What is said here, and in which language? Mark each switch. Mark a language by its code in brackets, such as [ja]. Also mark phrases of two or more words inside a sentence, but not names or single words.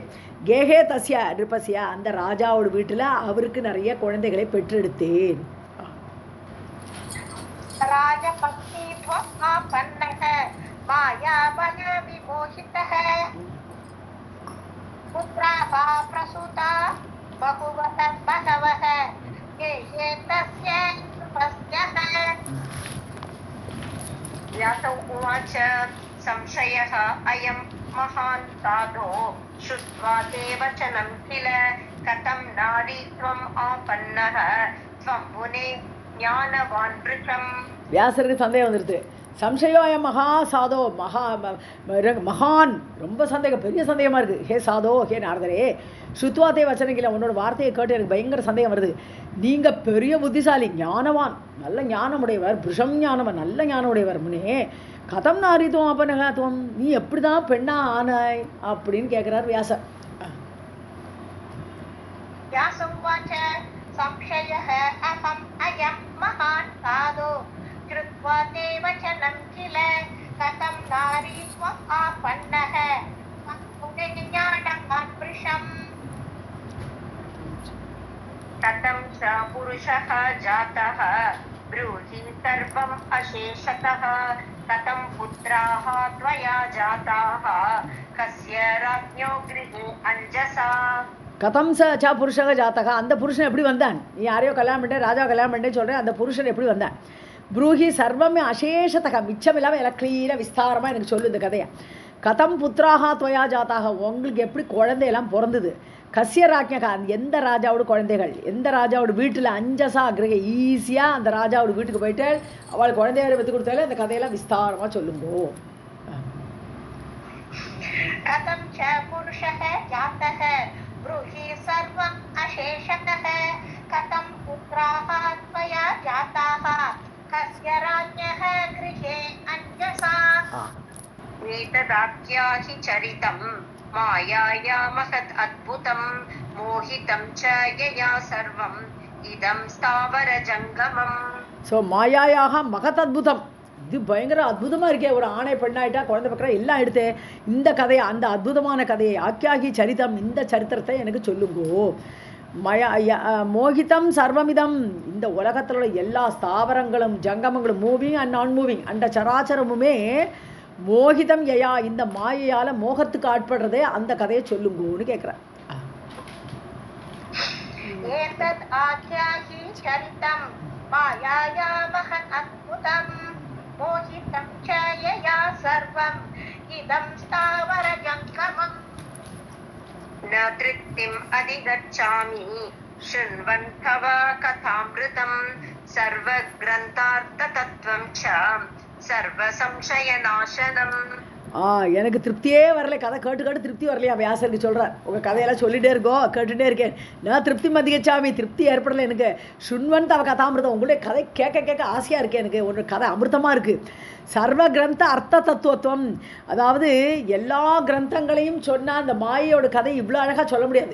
[sa] गेहे तस्य नृपस्य, [ta] அந்த ராஜாவோட வீட்டில் அவருக்கு நிறைய குழந்தைகளை பெற்றெடுத்தேன். [sa] राजपत्नीत्वम् आपन्नः मायाबलविमोहितः पुत्राः प्रसूता बहवः गेहे तस्य नृपस्य. व्यास उवाच संशयः अयं महान् साधो श्रुत्वा ते वचनं किल कथं नारी त्वम् आपन्नः त्वं मुने ज्ञानवान् वृषम्. [ta] வியாசருக்கு சந்தேகம் வந்துடுது. [sa] संशयोऽयं महा साधो [ta] மகான் ரொம்ப சந்தேகம், பெரிய சந்தேகமாக இருக்குது. [sa] हे साधो, [ta] ஹே நாரதரே, [sa] श्रुत्वा ते वचनं किल [ta] உன்னோட வார்த்தையை கேட்டு எனக்கு பயங்கர சந்தேகம் வருது. நீங்கள் பெரிய புத்திசாலி, ஞானவான், நல்ல ஞானமுடையவர், புருஷம் ஞானவன், நல்ல ஞானமுடையவர். [sa] मुने कथं नारीत्वम् आपन्नः त्वम्, [ta] நீ எப்படி தான் பெண்ணா ஆனாய் அப்படின்னு கேட்குறார் வியாசர். [sa] व्यासोवाच संशयः अहम् अयं महान् साधो श्रुत्वा ते वचनं किल कथं नारी त्वम् आपन्नः मुने ज्ञानवान् वृषम्. कथं च पुरुषः जातः ब्रूहि सर्वम् अशेषतः कथं पुत्राः त्वया जाताः कस्य राज्ञो गृहे अञ्जसा. कथं च पुरुषः जातः, [ta] அந்த புருஷன் எப்படி வந்தான்? நீ யாரையோ கல்யாணம் பண்ணேன், ராஜா கல்யாணம் பண்ணேன்னு சொல்கிறேன், அந்த புருஷன் எப்படி வந்தான்? [sa] ब्रूहि सर्वम् अशेषतः, [ta] மிச்சம் இல்லாமல் எல்லாம் கிளீனாக விஸ்தாரமாக எனக்கு சொல்லு இந்த கதையை. [sa] कथं पुत्राः त्वया जाताः, [ta] உங்களுக்கு எப்படி குழந்தையெல்லாம் பிறந்தது? [sa] कस्य राज्ञः, [ta] எந்த ராஜாவோட குழந்தைகள், எந்த ராஜாவோட வீட்டில் [sa] अञ्जसा गृहे, [ta] ஈஸியாக அந்த ராஜாவோட வீட்டுக்கு போயிட்டு அவளுக்கு குழந்தைகளை விற்று கொடுத்தாலே அந்த கதையெல்லாம் விஸ்தாரமாக சொல்லுங்கோ. [sa] कथं च पुरुषः जातः ब्रूहि सर्वम् अशेषतः कथं पुत्राः त्वया जाताः कस्य राज्ञः गृहे अञ्जसा. एतदाख्या हि चरितं मायाया महत् अद्भुतं मोहितं च यया सर्वम् इदं स्थावरजङ्गमम्. [ta] ஸோ [sa] मायायाः महत् अद्भुतम्, [ta] இது பயங்கர அற்புதமாக இருக்கே. ஒரு ஆணை பெண்ணாயிட்டா குழந்தை பக்கம் எல்லாம் எடுத்து இந்த கதையை, அந்த அற்புதமான கதையை, [sa] आख्याहि चरितम्, [ta] இந்த சரித்திரத்தை எனக்கு சொல்லுங்கோ. [sa] मोहितं सर्वमिदम्, [ta] இந்த உலகத்தில் உள்ள எல்லா ஸ்தாவரங்களும் ஜங்கமங்களும், [en] moving and non moving, [ta] அந்த சராச்சரமுமே [sa] मोहितं यया, [ta] இந்த மாயையால் மோகத்துக்கு ஆட்படுறதே அந்த கதையை சொல்லுங்கோன்னு கேட்குறேன். [sa] एतद् आख्याहि चरितं मायाया महत् अद्भुतं मोहितं च यया सर्वम् इदं स्थावरजङ्गमम्. न तृप्तिम् अधिगच्छामि शृण्वन् तव कथामृतं सर्वग्रन्थार्थतत्त्वं च सर्वसंशयनाशनम्. [ta] எனக்கு திருப்தியே வரல, கதை கேட்டு கேட்டு திருப்தி வரலையா? வியாசருக்கு சொல்கிறார், உங்கள் கதையெல்லாம் சொல்லிகிட்டே இருக்கோ, கேட்டுகிட்டே இருக்கேன், நான் [sa] तृप्तिम् अधिगच्छामि, [ta] திருப்தி ஏற்படலை எனக்கு. [sa] शृण्वन् तव कथामृतम्, [ta] உங்களுடைய கதை கேட்க கேட்க ஆசையாக இருக்கேன் எனக்கு. ஒரு கதை அமிர்தமாக இருக்குது. [sa] सर्व ग्रन्थ अर्थ तत्त्वं च, [ta] அதாவது எல்லா கிரந்தங்களையும் சொன்னால் அந்த மாயையோட கதை இவ்வளோ அழகாக சொல்ல முடியாது.